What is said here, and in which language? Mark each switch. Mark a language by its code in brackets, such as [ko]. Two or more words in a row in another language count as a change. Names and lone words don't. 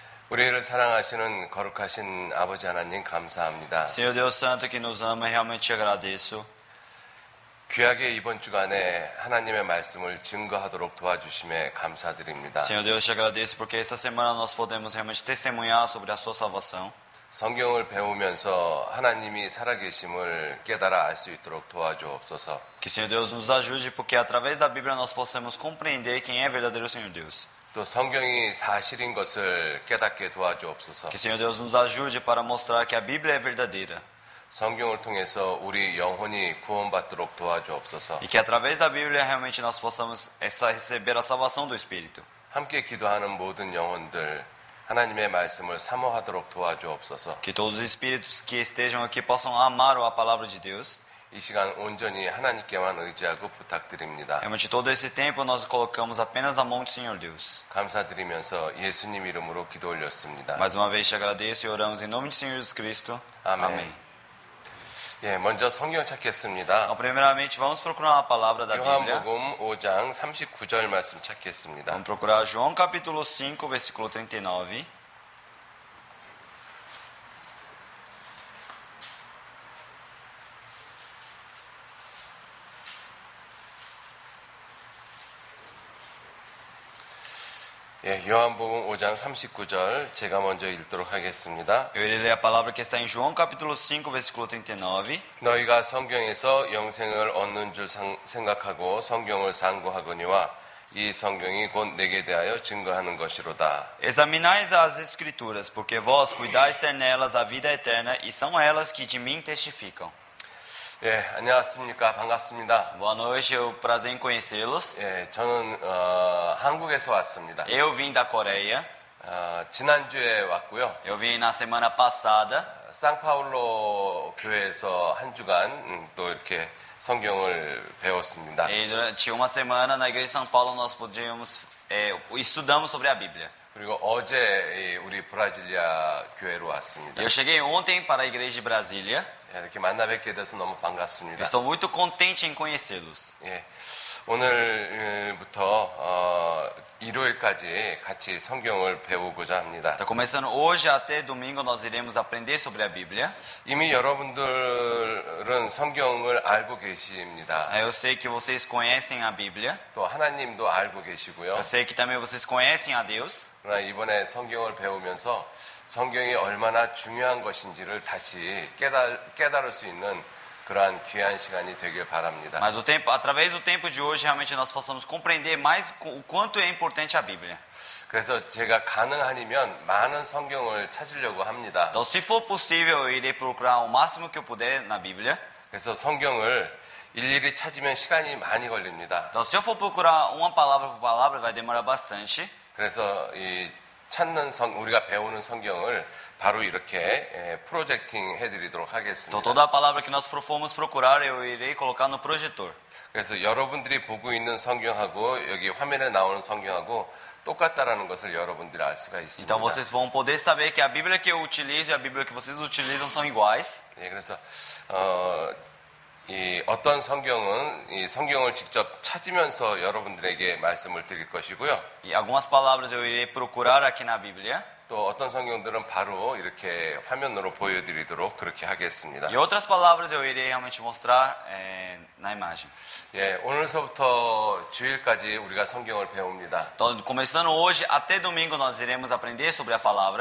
[ko] 우리를 사랑하시는 거룩하신 아버지 하나님 감사합니다. [pt] Senhor Deus Santo que nos ama, realmente te agradeço. [ko] 귀하게 이번 주간에 하나님의 말씀을 증거하도록 도와주심에 감사드립니다. [pt] Senhor Deus, te agradeço porque essa semana nós podemos realmente testemunhar sobre a sua salvação. [ko] 성경을 배우면서 하나님이 살아계심을 깨달아 알 수 있도록 도와주옵소서. [pt] Que Senhor Deus nos ajude porque através da Bíblia nós possamos compreender quem é verdadeiro Senhor Deus. [ko] 또 성경이 사실인 것을 깨닫게 도와주옵소서. [pt] Que Senhor Deus nos ajude para mostrar que a Bíblia é verdadeira. [ko] 성경을 통해서 우리 영혼이 구원받도록 도와주옵소서. [pt] E que através da Bíblia realmente nós possamos receber a salvação do Espírito. [ko] 함께 기도하는 모든 영혼들 하나님의 말씀을 사모하도록 도와주옵소서. [pt] Que todos os espíritos que estejam aqui possam amar a palavra de Deus. [ko] 이 시간 온전히 하나님께만 의지하고 부탁드립니다. [pt] Realmente todo esse tempo nós colocamos apenas na mão do Senhor Deus. [ko] 감사드리면서 예수님 이름으로 기도 올렸습니다. [pt] Mais uma vez te agradeço e oramos em nome de Senhor Jesus Cristo. [ko] 아멘. [pt] Amém. [ko] 예, 먼저 성경 찾겠습니다. [pt] Então, primeiramente, vamos procurar a palavra da Bíblia. [ko] 요한복음 5장 39절 말씀 찾겠습니다. [pt] Vamos procurar João capítulo 5, versículo 39. [ko] 예, 요한복음 5장 39절 제가 먼저 읽도록 하겠습니다. [pt] Eu irei ler a palavra que está em João capítulo 5, versículo 39. [ko] 너희가 성경에서 영생을 얻는 줄 생각하고 성경을 상고하거니와 이 성경이 곧 내게 대하여 증거하는 것이로다. [pt] Examinais as escrituras, porque vós cuidais ter nelas a vida eterna, e são elas que de mim testificam. [ko] 예, 안녕하십니까. 반갑습니다. [pt] Boa noite, é um prazer em conhecê-los. [ko] 예, 저는 한국에서 왔습니다. [pt] Eu vim da Coreia, [ko] 지난주에 왔고요. [pt] eu vim na semana passada. [ko] 상파울로 교회에서 한 주간 또 이렇게 성경을 배웠습니다. [pt] E durante uma semana na igreja de São Paulo nós estudamos sobre a Bíblia. [ko] 그리고 어제 우리 브라질리아 교회로 왔습니다. [pt] Eu cheguei ontem para a igreja de Brasília. [ko] 이렇게 만나 뵙게 돼서 너무 반갑습니다. [pt] Estou muito contente em conhecê-los. [ko] 예, 오늘부터 일요일까지 같이 성경을 배우고자 합니다. [pt] Está começando hoje até domingo nós iremos aprender sobre a Bíblia. [ko] 이미 여러분들은 성경을 알고 계십니다. [pt] Eu sei que vocês conhecem a Bíblia. [ko] 또 하나님도 알고 계시고요. [pt] Eu sei que também vocês conhecem a Deus. [ko] 그러나 이번에 성경을 배우면서 성경이 얼마나 중요한 것인지를 다시 깨달을 수 있는 그러한 귀한 시간이 되길 바랍니다. [pt] Mas através do tempo de hoje realmente nós possamos compreender mais o quanto é importante a Bíblia. [ko] 그래서 제가 가능하면 많은 성경을 찾으려고 합니다. [pt] Então, se for possível, eu irei procurar o máximo que eu puder na Bíblia. [ko] 그래서 성경을 일일이 찾으면 시간이 많이 걸립니다. [pt] Então, se eu for procurar uma palavra por palavra, vai demorar bastante. [ko] 그래서 이 우리가 배우는 성경을 바로 이렇게 프로젝팅 해드리도록 하겠습니다. [pt] Então, toda a palavra que nós formos procurar, eu irei colocar no projetor. [ko] 그래서 여러분들이 보고 있는 성경하고 여기 화면에 나오는 성경하고 똑같다라는 것을 여러분들이 알 수가 있습니다. [pt] Então, vocês vão poder saber que a Bíblia que eu utilizo e a Bíblia que vocês utilizam são iguais. [ko] 예, 그래서 이 어떤 성경은 이 성경을 직접 찾으면서 여러분들에게 말씀을 드릴 것이고요. [pt] E algumas palavras eu irei procurar aqui na Bíblia. [ko] 또 어떤 성경들은 바로 이렇게 화면으로 보여드리도록 그렇게 하겠습니다. [pt] E outras palavras eu irei realmente mostrar na imagem. [ko] 예, 오늘서부터 주일까지 우리가 성경을 배웁니다. [pt] Então, começando hoje até domingo nós iremos aprender sobre a palavra.